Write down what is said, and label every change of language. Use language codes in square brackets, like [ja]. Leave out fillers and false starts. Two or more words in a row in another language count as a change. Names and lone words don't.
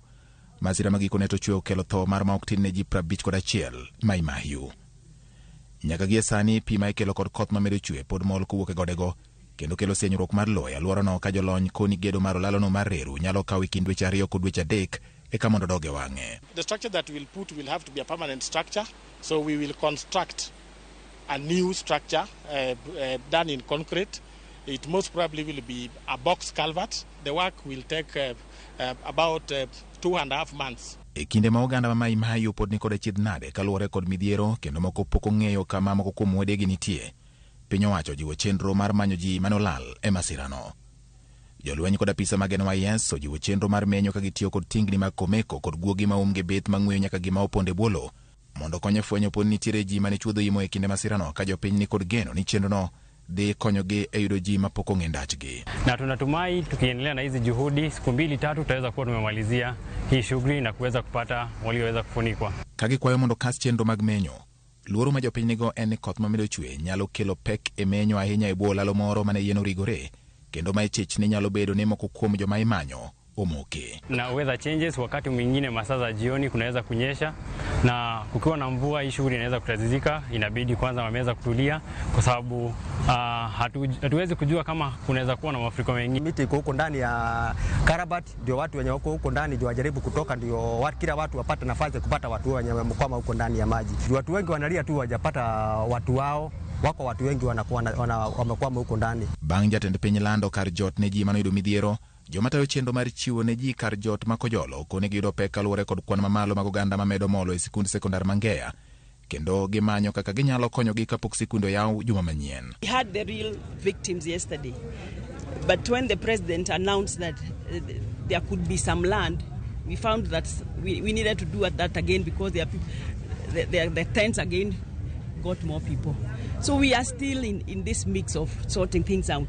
[luo] Masira magikone to chwe okelo tho mar ma ok tin ne ji 51 Mai Mahiu. Nyaka gie sani pi ma ikelo kod koth mamedo chwe pod mol kowuok e godego kendo kelo senyruok mar lowo e alworano ka jolony koni gedo mar olalono mar reru nyalo kawo kind dweche 2 kod dweche 3 eka mondo dog e wang'e. [en] The structure that we'll put will have to be a permanent structure, so we will construct a new structure done in concrete. It most probably will be a box culvert. The work will take about 2.5 months. [luo] E kinde ma oganda ma Mai Mahiu pod ni kod achiedh nade kaluwore kod midhiero kendo moko pok ong'eyo kama moko kuom wedegi nitie, piny owacho jiwo chenro mar manyo ji manolal e masirano. Jolweny kod apisa mag NYS ojiwo chenro mar menyo ka gitiyo kod tingni mag komeko kod guogi ma umge beth mang'weyo nyaka gima oponde bwolo mondo konyo fwenyo pod nitiere ji mane chuodho imo e kinde masirano ka jopiny ni kod geno ni chenrono dhi konyogi e yudo ji mapok ong'e ndachgi. [sw] Na tunatumai tukiendelea na hizi juhudi siku 2-3 tutaweza kuwa tumemalizia hii shughuli na kuweza kupata walioweza kufunikwa. [luo] Kagikwayo mondo kas chenro mag menyo, luoro ma jopiny nigo en ni koth mamedo chwe nyalo kelo pek e menyo ahinya e bwo olalo moro mane yien origore kendo ma ichich ni nyalo bedo ni moko kuom joma imanyo omoke. [en] Na weather changes, [sw] wakati mwingine masaa za jioni kunaweza kunyesha, na kukiwa na mvua hii shughuli inaweza kutatizika. Inabidi kwanza wameweza kutulia kwa sababu hatuwezi kujua kama kunaweza kuwa na mafuriko mengi. Miti iko huko ndani ya Karabat, ndio watu wenye wako huko ndani ndio wajaribu kutoka, ndio kila watu wapate nafasi kupata watu wenye wamekwama huko ndani ya maji. Watu wengi wanalia tu wajapata watu wao. Wako watu wengi wamekwama huko ndani. [luo] Bang' jatend piny lando kar jot ne ji manoyudo midhiero, joma tayo chenro mar chiwo ne ji kar jot ma Kojolo kone giyudo pek kaluwore kod kwan mamalo mag oganda mamedo molo e sikund sekondar Mangeya kendo gimanyo kaka ginyalo konyogi kapok sikunde oyaw juma manyien. [en] We had the real victims yesterday, but when the president announced that there could be some land, we found that we needed to do that again because the tents again got more people. So we are still in this mix of sorting things out.